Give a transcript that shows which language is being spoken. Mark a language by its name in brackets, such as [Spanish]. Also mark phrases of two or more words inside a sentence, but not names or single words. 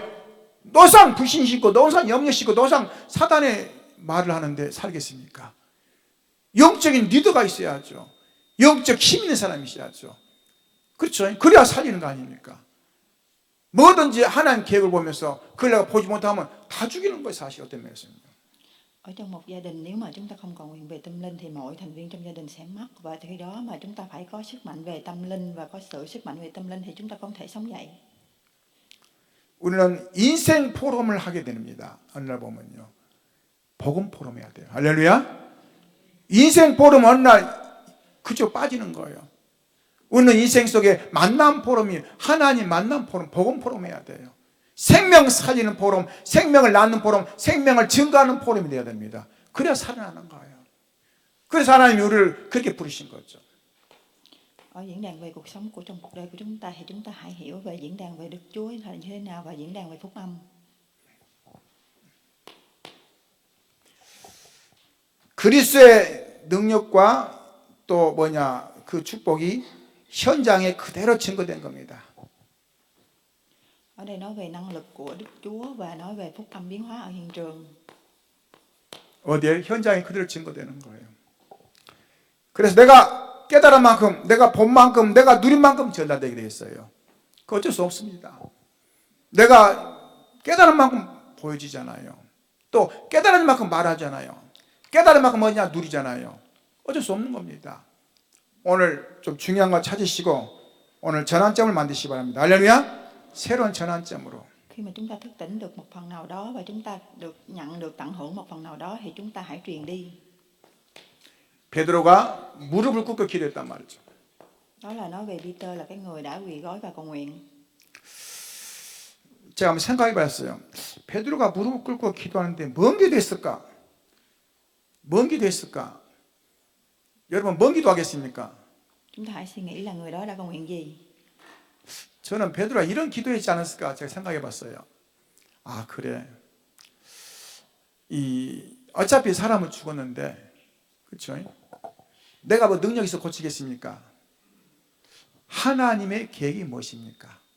[Korean] 노상 불신 신고 노상 염려 신고 노상 사단의 말을 하는데 살겠습니까? 영적인 리더가 있어야죠. 영적 힘 있는 사람이 있어야죠. 그렇죠? 그래야 살리는 거 아닙니까? 뭐든지 하나님 계획을 보면서 그걸 내가 보지 못하면 다 죽이는 거예요. 사실 어떤 면에서는. [Vietnamese] Ở trong một gia đình nếu mà chúng ta không cầu nguyện về tâm linh thì mỗi thành viên trong gia đình sẽ mất, và khi đó mà chúng ta phải có sức mạnh về tâm linh và có sự sức mạnh về tâm linh thì chúng ta không thể sống dậy. [Korean] 우리는 인생 포럼을 하게 됩니다. 어느 날 보면요. 복음 포럼 해야 돼요. 할렐루야. 인생 포럼 어느 날 그저 빠지는 거예요. 우리는 인생 속에 만남 포럼이 하나님 만남 포럼, 복음 포럼 해야 돼요. 생명 살리는 포럼, 생명을 낳는 포럼, 생명을 증거하는 포럼이 되어야 됩니다. 그래야 살아나는 거예요. 그래서 하나님이 우리를 그렇게 부르신 거죠. [Vietnamese] Ở diễn đàn về cuộc sống trong cuộc đời của chúng ta thì chúng ta hãy hiểu về diễn đàn về Đức Chúa là như thế nào và diễn đàn về phúc âm. [Korean] 그리스도의 능력과 또 그 축복이 현장에 그대로 증거된 겁니다. [Vietnamese] Ở đây nói về năng lực của Đức Chúa và nói về phúc âm biến hóa ở hiện trường. [Korean] 어디에? 현장에 그대로 증거되는 거예요. 그래서 내가 깨달은 만큼, 내가 본 만큼, 내가 누린 만큼 전달되게 되어 있어요. 그 어쩔 수 없습니다. 내가 깨달은 만큼 보여지잖아요. 또 깨달은 만큼 말하잖아요. 깨달은 만큼 누리잖아요. 어쩔 수 없는 겁니다. 오늘 좀 중요한 거 찾으시고 오늘 전환점을 만드시기 바랍니다. 할렐루야. 새로운 전환점으로. [Vietnamese] Khi mà chúng ta thức tỉnh được một phần nào đó và chúng ta nhận được tận hưởng một phần nào đó thì chúng ta hãy truyền đi. [Korean] 베드로가 무릎을 꿇고 기도했단 말이죠. [Vietnamese] Đó là nói về Peter là cái người đã quỳ gối và cầu nguyện. [Korean] 제가 한번 생각해 봤어요. 베드로가 무릎을 꿇고 기도하는데 뭔 기도했을까? 뭔 기도했을까? 여러분 뭔 기도하겠습니까? [Vietnamese] Chúng ta hãy suy nghĩ là người đó đã cầu nguyện gì. [Korean] 저는 베드로가 이런 기도했지 않았을까 제가 생각해 봤어요. 아 그래. 어차피 사람은 죽었는데, 그렇죠? 내가 뭐 능력 있어 고치겠습니까? 하나님의 계획이 무엇입니까?